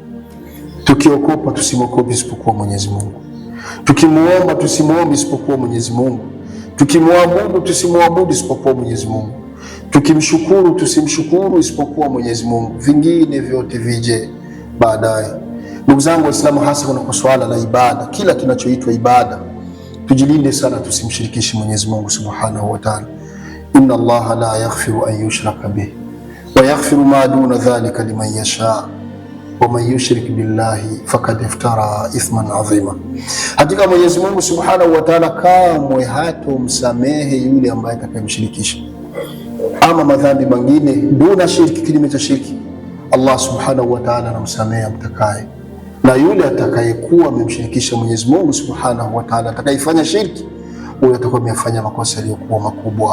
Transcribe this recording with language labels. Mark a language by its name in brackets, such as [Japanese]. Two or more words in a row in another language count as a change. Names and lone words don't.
[Swahili] Tukiokopa tusimwokope isipokuwa Mwenyezi Mungu, tukimuomba tusimuombe isipokuwa Mwenyezi Mungu, tukimwabudu tusimwabudu isipokuwa Mwenyezi Mungu, tukimshukuru tusimshukuru isipokuwa Mwenyezi Mungu, vingine vyote vije baadaye. Ndugu zangu Waislamu, hasa kuna swala la ibada, kila kinachoitwa ibada tujilinde sana tusimshirikishe Mwenyezi Mungu [Arabic] سبحانه وتعالى. إن الله لا يغفر أن يشرك به ويغفر ما دون ذلك لمن يشاء ومن يشرك بالله فقد افترى إثما عظيما. [Swahili] Hakika Mwenyezi Mungu [Arabic] سبحانه وتعالى [Swahili] kamwe hatomsamehe yule ambaye atakayemshirikisha ama madhambi mengine [Arabic] دون شرك, [Swahili] kinyume cha shirki. [Arabic] الله سبحانه وتعالى [Swahili] anamsamehe mtakaye, na yule atakayekuwa amemshirikisha Mwenyezi Mungu [Arabic] سبحانه وتعالى, [Swahili] atakayefanya shirki, huyo atakuwa amefanya makosa yaliyokuwa makubwa.